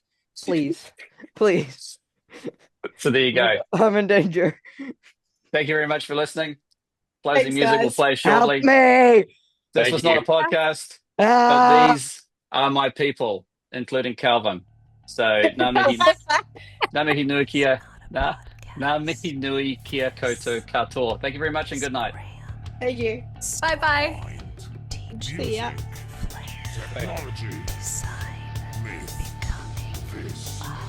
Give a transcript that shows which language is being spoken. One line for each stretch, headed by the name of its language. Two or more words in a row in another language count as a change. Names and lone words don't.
English: Please. Please. so there you go. I'm in danger. Thank you very much for listening. Closing Thanks, music will guys. play Help shortly. me! This Thank was you. not a podcast, Ah! but these are my people, including Calvin.
Māori: So ngā mihi nui kia, ngā mihi nui kia koutou katoa.
English: Thank you very much and good night. Thank you. Bye-bye. See ya. Technology. Design. Becoming. This.